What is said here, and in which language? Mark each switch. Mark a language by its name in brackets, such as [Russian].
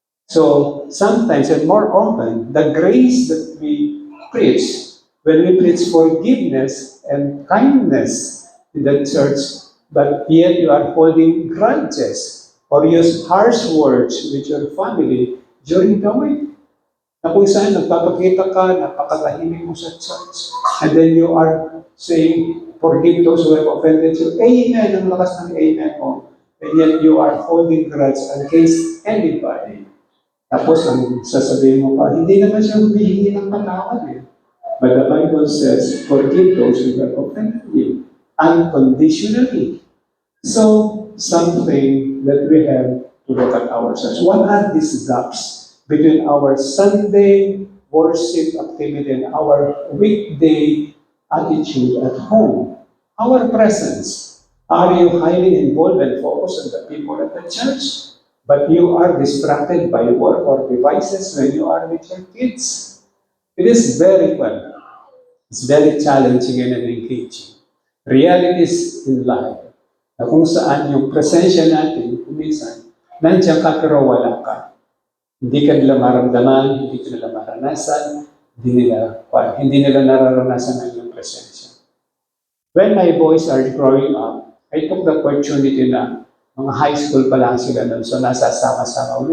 [English] So, sometimes and more often, the grace that we preach, when we preach forgiveness and kindness in the church, but yet you are holding grudges or use harsh words with your family during the week. [Filipino] Na kung saan nagpapakita ka, napakatahimik mo sa church, [English] and then you are saying, forgive those who have offended you. [Filipino] Amen, ang lakas ng amen mo. [English] And yet you are holding grudge against anybody. [Filipino] Tapos ang sasabihin mo pa, hindi naman siya humihingi ng patawad eh. [English] But the Bible says, forgive those who have offended you unconditionally. So, something that we have to look at ourselves. What are these gaps between our Sunday worship activity and our weekday attitude at home? Our presence. Are you highly involved and focused on the people at the church? But you are distracted by work or devices when you are with your kids. It is very well. It's very challenging and engaging. Realities in life [Filipino] na kung saan yung presensya natin, kuminsan, nandiyan ka pero wala ka. Hindi ka nila maramdaman, hindi ka nila maranasan, hindi nila nararanasan ang iyong presensya. [English] When my boys are growing up, I took the opportunity [Filipino] na mga high school pa lang sila nun, so nasasama-sama.